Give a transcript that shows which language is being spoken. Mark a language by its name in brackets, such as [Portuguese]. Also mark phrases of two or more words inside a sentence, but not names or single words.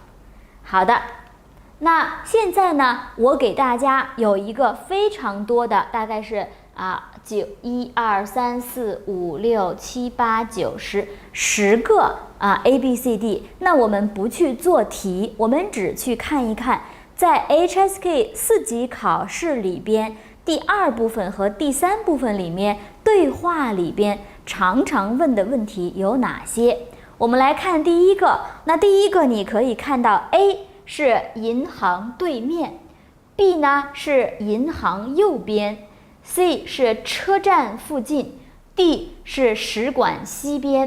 [Chinese] 好的，那現在呢，我給大家有一個非常多的，大概是1、2、3、4、5、6、7、8、9、10個A、B、C、D。那我們不去做題，我們只去看一看，在 HSK 4 級考試裡邊，第2部分和第3部分裡面，對話裡邊常常問的問題有哪些？我們來看第一個。那第一個你可以看到 A 是銀行對面， B 呢是銀行右邊， C 是車站附近， D 是使館西邊。